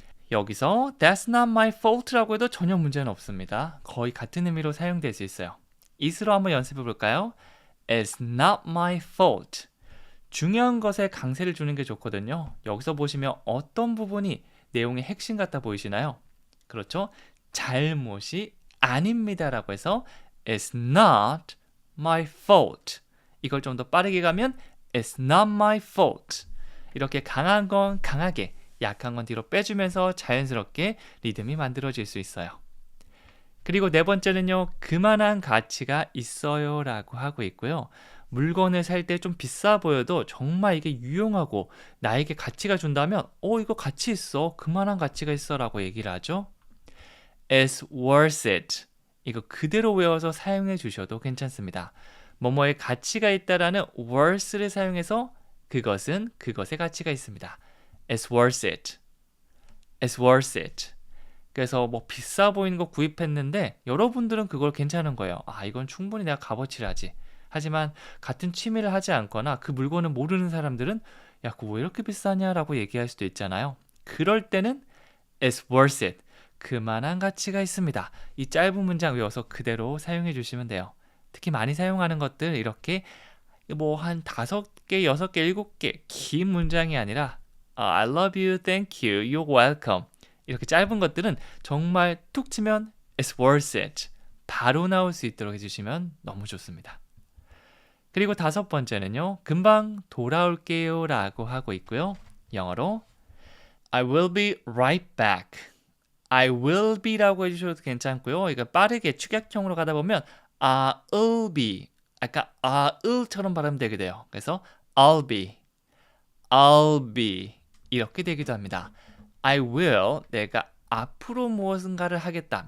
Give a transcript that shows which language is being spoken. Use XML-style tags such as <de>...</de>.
<ko>여기서</ko> <en>that's not my fault</en> <ko>라고 해도 전혀 문제는 없습니다. 거의 같은 의미로 사용될 수 있어요. it으로 한번 연습해 볼까요?</ko> <en>It's not my fault.</en> <ko>중요한 것에 강세를 주는 게 좋거든요. 여기서 보시면 어떤 부분이 내용의 핵심 같아 보이시나요? 그렇죠? 잘못이 아닙니다라고 해서</ko> <en>It's not my fault.</en> <ko>이걸 좀 더 빠르게 가면</ko> <en>It's not my fault.</en> <ko>이렇게 강한 건 강하게, 약한 건 뒤로 빼주면서 자연스럽게 리듬이 만들어질 수 있어요. 그리고 네 번째는요. 그만한 가치가 있어요 라고 하고 있고요. 물건을 살 때 좀 비싸 보여도 정말 이게 유용하고 나에게 가치가 준다면 이거 가치 있어. 그만한 가치가 있어 라고 얘기를 하죠.</ko> <en>It's worth it.</en> <ko>이거 그대로 외워서 사용해 주셔도 괜찮습니다. 뭐뭐의 가치가 있다라는 worth를 사용해서 그것은 그것의 가치가 있습니다.</ko> <en>It's worth it. It's worth it.</en> <ko>그래서 뭐 비싸 보이는 거 구입했는데 여러분들은 그걸 괜찮은 거예요. 이건 충분히 내가 값어치를 하지. 하지만 같은 취미를 하지 않거나 그 물건을 모르는 사람들은 야, 그거 왜 이렇게 비싸냐 라고 얘기할 수도 있잖아요. 그럴 때는</ko> <en>It's worth it.</en> <ko>그만한 가치가 있습니다. 이 짧은 문장 외워서 그대로 사용해 주시면 돼요. 특히 많이 사용하는 것들 이렇게 뭐 한 5개, 6개, 7개 긴 문장이 아니라</ko> <en>I love you, thank you, you're welcome.</en> <ko>이렇게 짧은 것들은 정말 툭 치면</ko> <en>It's worth it.</en> <ko>바로 나올 수 있도록 해주시면 너무 좋습니다. 그리고 5번째는요. 금방 돌아올게요 라고 하고 있고요. 영어로</ko> <en>I will be right back. I will be</en> <ko>라고 해주셔도 괜찮고요. 이거 빠르게 축약형으로 가다 보면</ko> <en>I'll be</en> <ko>아까 I'll처럼 발음되게 돼요. 그래서</ko> <en>I'll be</en> <ko>이렇게 되기도 합니다.</ko> <en>I will</en> <ko>내가 앞으로 무엇인가를 하겠다.</ko>